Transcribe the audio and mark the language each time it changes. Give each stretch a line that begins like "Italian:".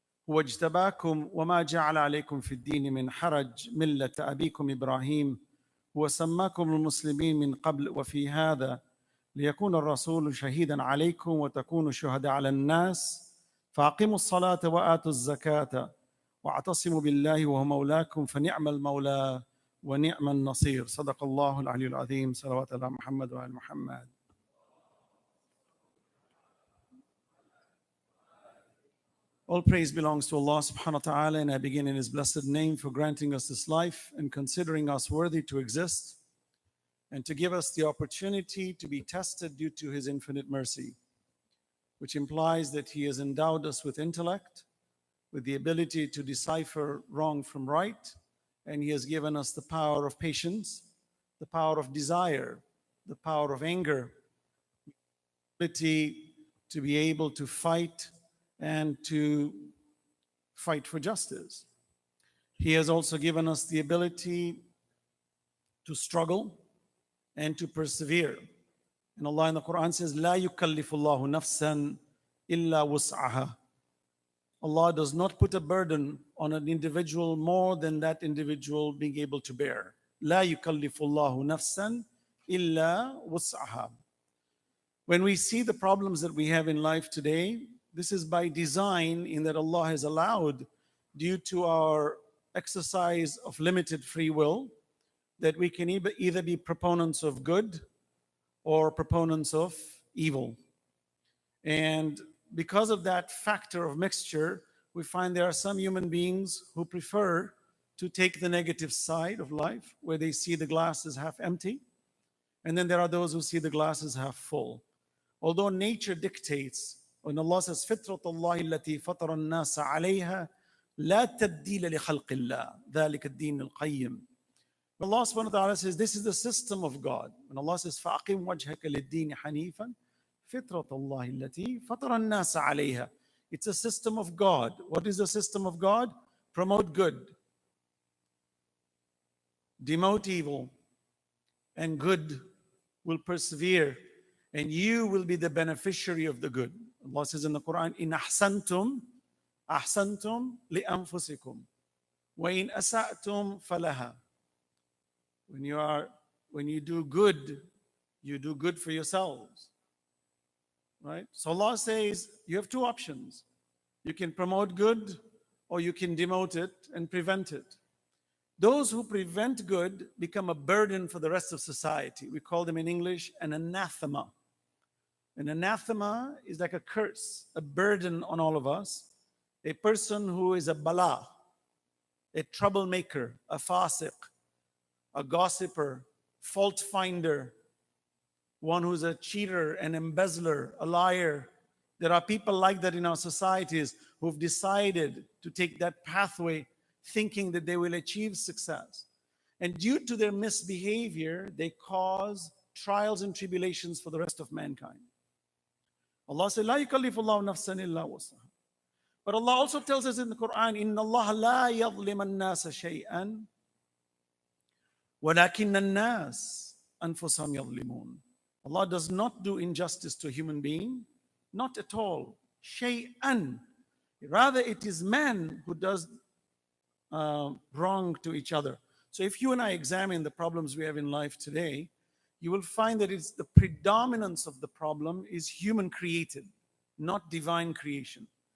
Arabic: هو اجتباكم وما جعل عليكم في الدين من حرج ملة أبيكم إبراهيم هو سماكم المسلمين من قبل وفي هذا ليكون الرسول شهيدا عليكم وتكونوا شهداء على الناس فأقيموا الصلاة وآتوا الزكاة واعتصموا بالله وهو مولاكم فنعم المولى ونعم النصير صدق الله العلي العظيم صلوات الله محمد وعلى محمد.
English: All praise belongs to Allah subhanahu wa ta'ala, and I begin in His blessed name for granting us this life and considering us worthy to exist and to give us the opportunity to be tested due to His infinite mercy, which implies that He has endowed us with intellect, with the ability to decipher wrong from right, and He has given us the power of patience, the power of desire, the power of anger, the ability to be able to fight and to fight for justice. He has also given us the ability to struggle and to persevere. And Allah in the Quran says,
Arabic: لا يكلف الله نفسا إلا وسعها.
English: Allah does not put a burden on an individual more than that individual being able to bear.
Arabic: لا يكلف الله نفسا إلا وسعها.
English: When we see the problems that we have in life today, this is by design in that Allah has allowed, due to our exercise of limited free will, that we can either be proponents of good or proponents of evil. And because of that factor of mixture, we find there are some human beings who prefer to take the negative side of life, where they see the glass as half empty. And then there are those who see the glass as half full. Although nature dictates, when Allah says,
Arabic: فِطْرَةَ اللَّهِ الَّتِي فَطَرَ النَّاسَ عَلَيْهَا لَا تَبْدِيلَ لِخَلْقِ اللَّهِ ذَلِكَ الدِّينُ الْقَيِّمُ.
English: Allah subhanahu wa ta'ala says, this is the system of God. When Allah says,
Arabic: فَأَقِمْ وَجْهَكَ لِلدِّينِ حَنِيفًا فِطْرَةَ اللَّهِ الَّتِي فَطَرَ النَّاسَ عَلَيْهَا.
English: It's a system of God. What is the system of God? Promote good, demote evil, and good will persevere, and you will be the beneficiary of the good. Allah says in the Quran,
Arabic: إِنْ أَحْسَنْتُمْ أَحْسَنْتُمْ لِأَنفُسِكُمْ وَإِنْ أَسَأْتُمْ فَلَهَا.
English: When you do good, you do good for yourselves. Right? So Allah says you have two options. You can promote good or you can demote it and prevent it. Those who prevent good become a burden for the rest of society. We call them in English an anathema. An anathema is like a curse, a burden on all of us. A person who is a bala, a troublemaker, a fasiq, a gossiper, fault finder, one who's a cheater, an embezzler, a liar. There are people like that in our societies who've decided to take that pathway thinking that they will achieve success. And due to their misbehavior, they cause trials and tribulations for the rest of mankind. Allah says,
Arabic: لا يكلف الله نفسا إلا وسعها.
English: But Allah also tells us in the Quran,
Arabic: إن الله لا يظلم الناس شيئا ولكن الناس أنفسهم يظلمون.
English: Allah does not do injustice to a human being, not at all.
Arabic: شيئا.
English: Rather, it is man who does wrong to each other. So if you and I examine the problems we have in life today, you will find that it's the predominance of the problem is human created, not divine creation.